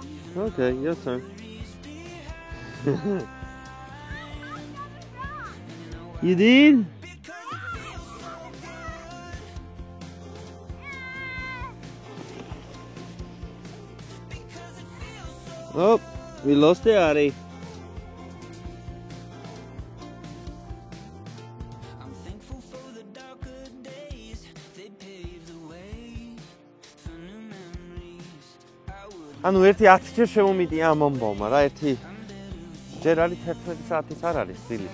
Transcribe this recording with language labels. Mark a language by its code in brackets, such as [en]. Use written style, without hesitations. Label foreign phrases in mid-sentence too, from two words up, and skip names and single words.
[en] Okay, your turn. You did? Oh, we lost the Ari. [ka] ანუ ერთი 10 ჯერ შემომიტია ამ ამბავმა რა ერთი ჯერ არის 11 საათის არ არის დილის.